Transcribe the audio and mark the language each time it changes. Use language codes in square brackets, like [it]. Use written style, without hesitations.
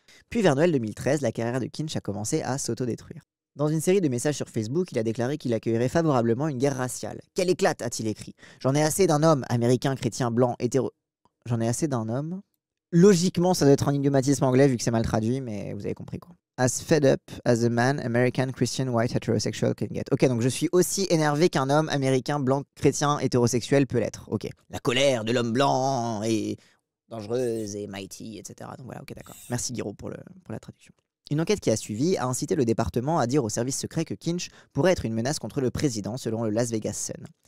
[fr] Puis vers Noël 2013, la carrière de Kinch a commencé à s'autodétruire. Dans une série de messages sur Facebook, il a déclaré qu'il accueillerait favorablement une guerre raciale. Quelle éclate, a-t-il écrit. J'en ai assez d'un homme américain, chrétien, blanc, hétéro... J'en ai assez d'un homme. Logiquement, ça doit être un idiomatisme anglais vu que c'est mal traduit, mais vous avez compris quoi. [en] As fed up as a man, American, Christian, white, heterosexual can get. [fr] Ok, donc je suis aussi énervé qu'un homme américain, blanc, chrétien, hétérosexuel peut l'être. Ok. La colère de l'homme blanc est dangereuse et mighty, etc. Donc voilà, ok, d'accord. Merci Guiraud pour la traduction. Une enquête qui a suivi a incité le département à dire aux services secrets que Kinch pourrait être une menace contre le président, selon le Las Vegas Sun.